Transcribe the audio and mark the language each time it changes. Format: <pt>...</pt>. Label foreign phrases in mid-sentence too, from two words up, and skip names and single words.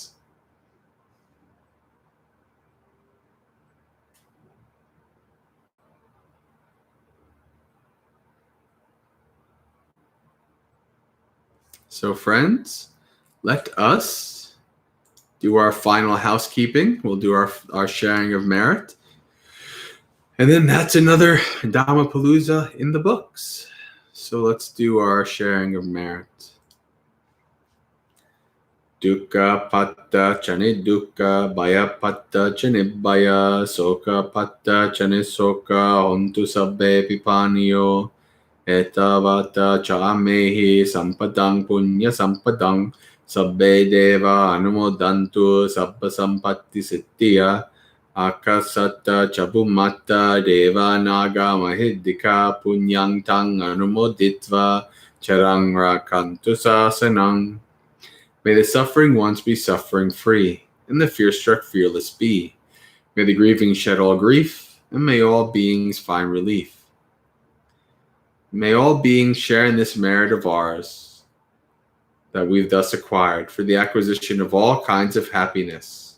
<en>So, friends, let us do our final housekeeping. We'll do our sharing of merit. And then that's another Dhammapalooza in the books. So let's do our sharing of merit.</en> <pi>Dukkha patta chane dukkha, bhaya patta chane bhaya, soka patta chane soka, hontu sabbe pipaniyo, etavata chamehi sampadang punya sampadang, sabbe deva anumodantu sabba sampatti sittiya, akasata chabumata deva naga mahidika punyang tang anumoditva charang rakantu sasanang.</pi> <en>May the suffering ones be suffering free, and the fear-struck fearless be. May the grieving shed all grief, and may all beings find relief. May all beings share in this merit of ours that we've thus acquired for the acquisition of all kinds of happiness.</en>